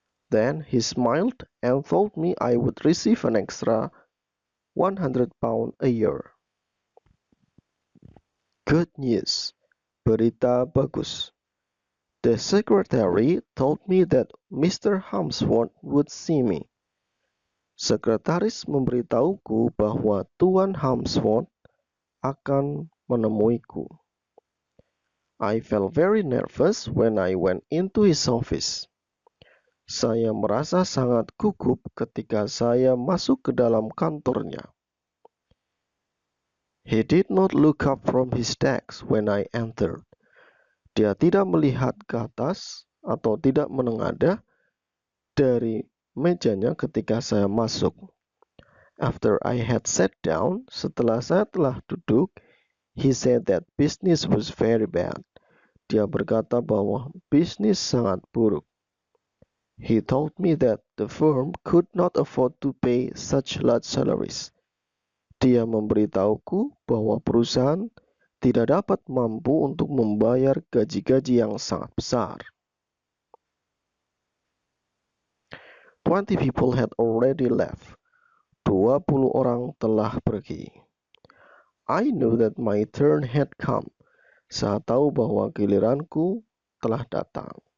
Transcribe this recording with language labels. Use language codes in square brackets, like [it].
[en] Then he smiled and told me I would receive an extra £100 a year. Good news. [id] Berita bagus. [en] The secretary told me that Mr. Harmsworth would see me. [id] Sekretaris memberitahuku bahwa Tuan Harmsworth akan menemuiku. [en] I felt very nervous when I went into his office. [id] Saya merasa sangat gugup ketika saya masuk ke dalam kantornya. [en] He did not look up from his desk when I entered. [id] Dia tidak melihat ke atas atau tidak menengadah dari mejanya ketika saya masuk. [en] After I had sat down, [id] setelah saya telah duduk, [en] he said that business was very bad. [id] Dia berkata bahwa bisnis sangat buruk. [en] He told me that the firm could not afford to pay such large salaries. [id] Dia memberitahuku bahwa perusahaan tidak dapat mampu untuk membayar gaji-gaji yang sangat besar. [en] 20 people had already left. [id] 20 orang telah pergi. [en] I knew that my turn had come. [id] Saya tahu bahwa giliranku telah datang.